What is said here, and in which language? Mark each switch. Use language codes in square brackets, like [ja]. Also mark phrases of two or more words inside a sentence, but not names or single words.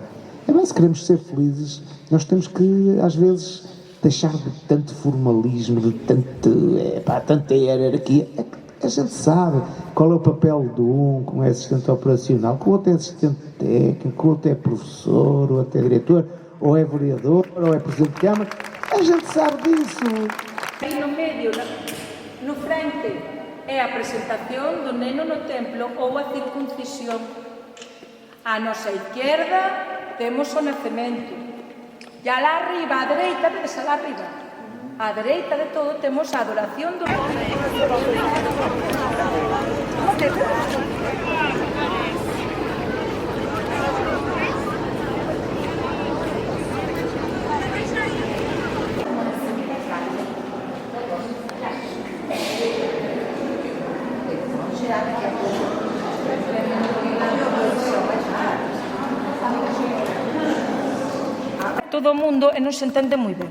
[pt] Se queremos ser felizes, nós temos que, às vezes, deixar de tanto formalismo, de tanta hierarquia. A gente sabe qual é o papel de um, como é assistente operacional, que o outro é assistente técnico, que o outro é professor, ou até diretor, ou é vereador, ou é presidente de Câmara. A gente sabe disso. [gl] Aí no medio, no frente, é a presentación do neno no templo ou a circuncisión. A nosa izquierda temos o nacemento. E alá arriba, a dereita, vedes alá arriba. A dereita de todo temos a adoración do todo o mundo e non se entende moi ben.